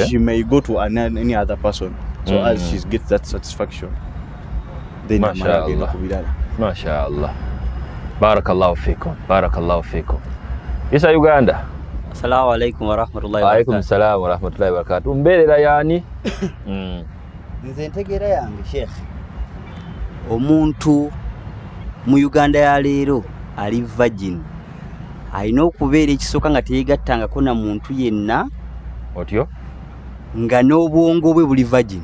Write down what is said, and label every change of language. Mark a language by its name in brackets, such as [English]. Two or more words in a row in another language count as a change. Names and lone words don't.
[English] She may go to any other person so as she gets that satisfaction then [Ganda] agenda kubirala. [Arabic] ما شاء الله. بارك الله فيكم. [Ganda] Isa Uganda. [Arabic] السلام عليكم ورحمة الله و barakatuh. عليكم السلام ورحمة الله وبركاته. [Ganda] Mbeerera yani nze ntegeera yange Sheikh omuntu mu Uganda ya leero ali virgin alina okubeera ekisooka nga teyegattangako na muntu yenna otyo nga n'obwongo bwe buli virgin.